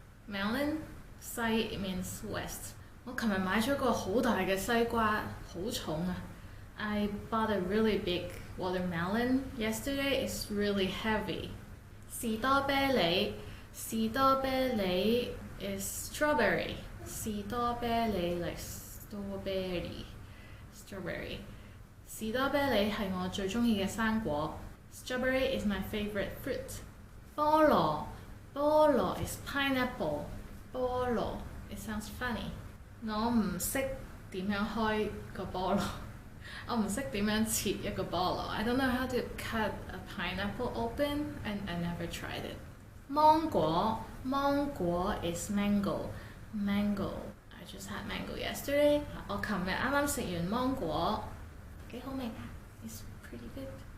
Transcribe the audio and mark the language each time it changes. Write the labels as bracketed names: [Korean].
[English] Melon, 西 means west. [Cantonese] 我琴日買咗個好大嘅西瓜，好重啊！ [English] I bought a really big watermelon yesterday. It's really heavy. 士多啤梨is strawberry. 士多啤梨 like strawberry. [Cantonese] 士多啤梨係我最鍾意嘅生果。 [English] Strawberry is my favorite fruit. 菠蘿 is pineapple. 菠蘿 it sounds funny. [Cantonese] 我唔識點樣開個菠蘿，我唔識點樣切一個菠蘿。 [English] I don't know how to cut a pineapple open, and I never tried it. 芒果 is mango. I just had mango yesterday. [Cantonese] 我琴日啱啱食完芒果，幾好味㗎。 [English] It's pretty good.